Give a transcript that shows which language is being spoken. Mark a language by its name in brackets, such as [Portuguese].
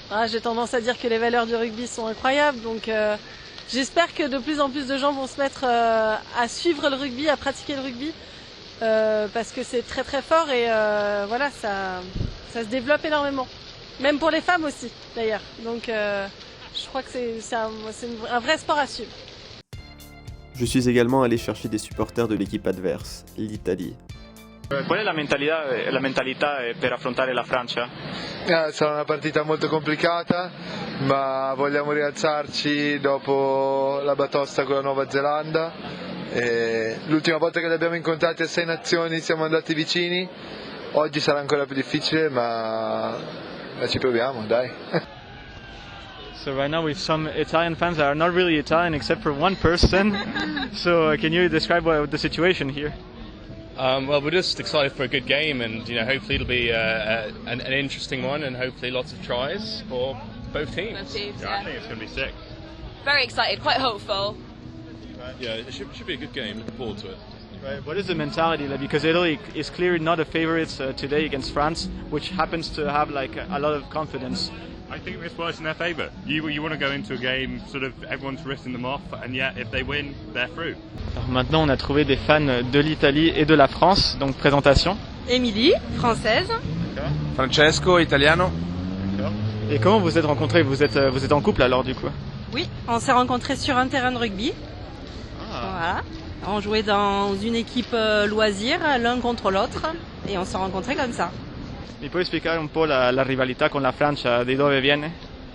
[French] J'ai tendance à dire que les valeurs du rugby sont incroyables, donc j'espère que de plus en plus de gens vont se mettre à suivre le rugby, à pratiquer le rugby, parce que c'est très très fort et ça se développe énormément. Même pour les femmes aussi, d'ailleurs. Donc je crois que c'est un vrai sport à suivre. Je suis également allé chercher des supporters de l'équipe adverse, l'Italie. [Italian] Qual è la mentalità per affrontare la Francia? Sarà una partita molto complicata, ma vogliamo rialzarci dopo la batosta con la Nuova Zelanda. L'ultima volta che li abbiamo incontrati a 6 nazioni siamo andati vicini, oggi sarà ancora più difficile, ma ci proviamo, dai. [English] So right now we have some Italian fans that are not really Italian except for one person. So can you describe the situation here? Well, we're just excited for a good game, and hopefully it'll be an interesting one, and hopefully lots of tries for both teams. Both teams, yeah. I think it's going to be sick. Very excited, quite hopeful. Yeah, it should be a good game. Looking forward to it. Right. What is the mentality like? Because Italy is clearly not a favorite today against France, which happens to have like a lot of confidence. I think this works in their favour. You want to go into a game, sort of everyone's written them off, and yet if they win, they're through. [French] Alors maintenant, on a trouvé des fans de l'Italie et de la France. Donc présentation. Émilie, française. [Italian] Francesco, italiano. [French] Et comment vous êtes rencontrés? Vous êtes en couple alors du coup? Oui, on s'est rencontrés sur un terrain de rugby. Voilà. On jouait dans une équipe loisir, l'un contre l'autre, et on s'est rencontrés comme ça. [Italian] Mi puoi spiegare un po' la rivalità con la Francia, di dove viene?